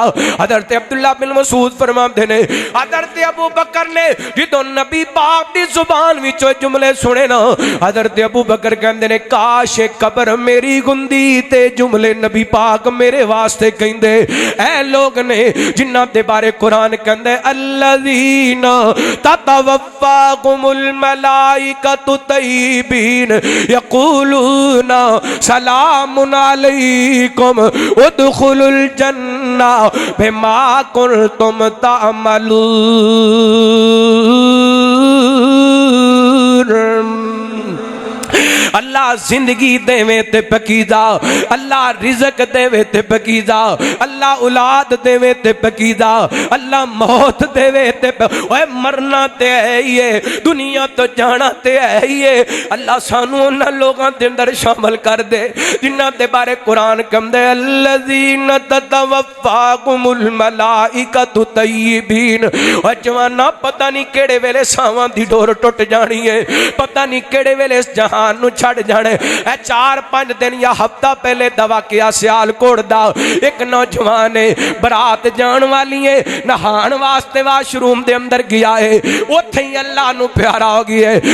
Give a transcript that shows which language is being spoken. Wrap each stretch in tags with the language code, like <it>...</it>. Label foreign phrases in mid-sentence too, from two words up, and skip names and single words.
<pa>حضرت عبداللہ بن مسعود فرماتے نے حضرت ابو بکر نے جو نبی پاک دی زبان وچوں جملے سنے نا، حضرت ابو بکر کہندے نے کاش قبر میری گندی تے جملے نبی پاک میرے واسطے کہندے. اے لوگ نے جنہاں دے بارے قرآن کہندے</pa> <ar>الذين تتوفاهم الملائكة طيبين يقولون سلام عليكم ادخلوا الجنة بما كنتم تعملون.</ar> <pa>اللہ زندگی دیوے تے پکیدا، اللہ رزق دیوے تے پکیدا، اللہ اولاد دیوے تے پکیدا، اللہ موت دیوے تے اوئے مرنا تے ہے ہی ہے، دنیا تو جانا تے ہے ہی ہے. اللہ سانو انہاں لوگاں دے اندر شامل کر دے جنہاں دے بارے قرآن کہندے</pa> <ar>الذين تتوفاهم الملائكة طيبين.</ar> <pa>او جواناں پتہ نہیں کیڑے ویلے ساواں دی ڈور ٹٹ جانی ہے، پتہ نہیں کیڑے ویلے اس جہان نو چھڑ جانے. 4-5 دن یا ہفتہ پہلے دوا کیا سیالکوٹ دا ایک نوجوان ہے برات جان والی ہے، نہان واسطے واش روم دے اندر گیا ہے، اتھے ہی اللہ نو پیارا ہو گیا ہے.</pa>